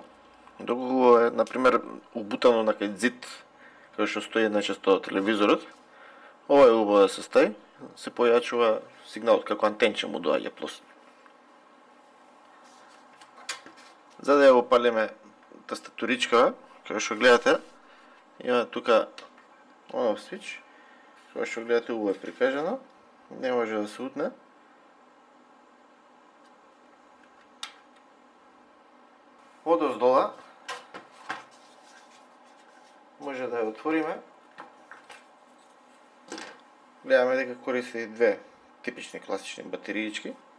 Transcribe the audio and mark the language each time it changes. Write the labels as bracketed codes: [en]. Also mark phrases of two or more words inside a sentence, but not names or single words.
[mk] Доколку е, например, убутано на кај зид, кај што стои најчесто телевизорот, ова е убаво да се стави, се појачува сигналот како антенче му доаѓа плюс. За да ја го палиме тастатуричкава, како што гледате, има тука [en] on-off switch, [mk] како што гледате убаво е прикажано, не може да се утне. Одоздола може да ја отвориме. Гледаме дека користи две типични класични батериички.